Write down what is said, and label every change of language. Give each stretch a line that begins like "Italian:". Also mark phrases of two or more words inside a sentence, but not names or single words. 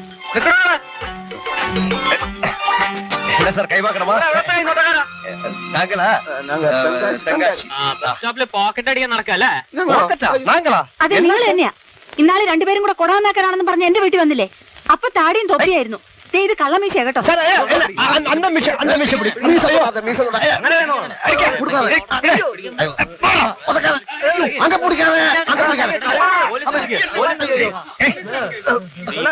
Tamil: என்ன சார் கைவாக்கணுமா? நாங்களா?
Malayalam: പോക്കറ്റ് അടിക്കാൻ നടക്കല്ലേ?
Tamil: நாங்களா?
Malayalam: അതെ നിങ്ങൾ തന്നെയാ. ഇന്നാളെ രണ്ടുപേരും കൂടെ കൊടവന്നാക്കാനാണെന്ന് പറഞ്ഞ് എന്റെ വീട്ടിൽ വന്നില്ലേ? അപ്പൊ താടിയും തൊപ്പിയായിരുന്നു. ദേ ഇത് കള്ളമീശ കേട്ടോ.
Tamil: சார் அந்த மிஷம் பிடி. அங்க பிடிக்காத